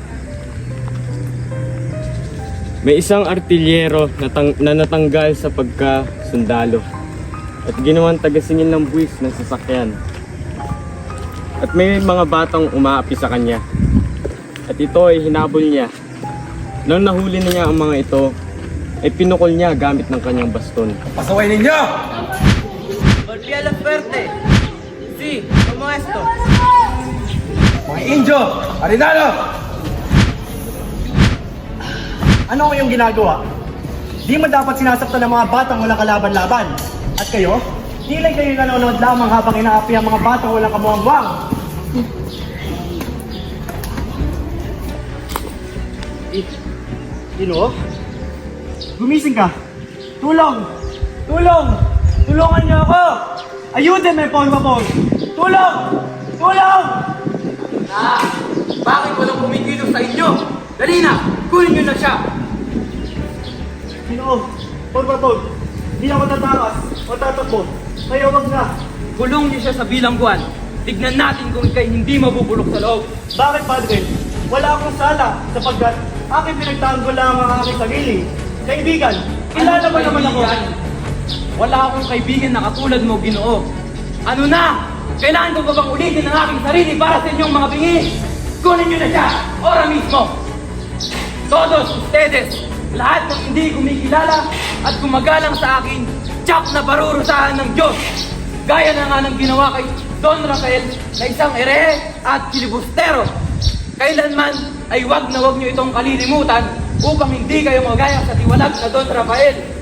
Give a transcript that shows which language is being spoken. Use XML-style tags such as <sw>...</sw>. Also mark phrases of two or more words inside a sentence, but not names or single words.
<tl>May isang artilyero na natanggal sa pagkasundalo at ginawang tagasingil ng buwis ng sasakyan. At may mga batang umaapi sa kanya. At ito ay hinabol niya. Nang nahuli na niya ang mga ito, ay pinukol niya gamit ng kanyang baston. Pasaway ninyo!</tl> <es>Golpea la fuerte. Sí, como esto.</es> <tl>Mga Indio! Arenalo! Ano ang iyong ginagawa? Di man dapat sinasaktan ng mga batang walang kalaban-laban. At kayo? Tila kayo nanonood lamang habang inaapi ang mga batang walang kamuwang-wang. Dino? Gumising ka! Tulong! Tulong! Tulungan niyo ako!</tl> <es>Ayúdenme, por favor!</es> <tl>Tulong! Tulong! Bakit walang kumikilos sa inyo? Dali na! Kunin nyo na siya! Dino,</tl> <es>por favor!</es> <tl>Di ako tatakas o tatakbo. Kaya wag na. Kulong niyo siya sa bilangguan. Tignan natin kung ikay hindi mabubulok sa loob. Bakit, Padre? wala akong sala sapagkat aking pinagtanggol lang ang aking sarili. Kaibigan, kilala mo naman ako. Wala akong kaibigan na katulad mo, Ginoo. Ano na? Kailangan ko ba bang ulitin ang aking sarili para sa inyong mga bingi? Kunin nyo na siya!</tl> <es>Ora mismo! Todos ustedes,</es> <tl>lahat ng hindi kumikilala at gumagalang sa akin, tsak na parurusahan ng Diyos! Gaya na nga ng ginawa kay Don Rafael na isang erehe at kilibustero. Kailanman ay wag na wag nyo itong kalilimutan upang hindi kayo magaya sa tiwalag na Don Rafael.</tl>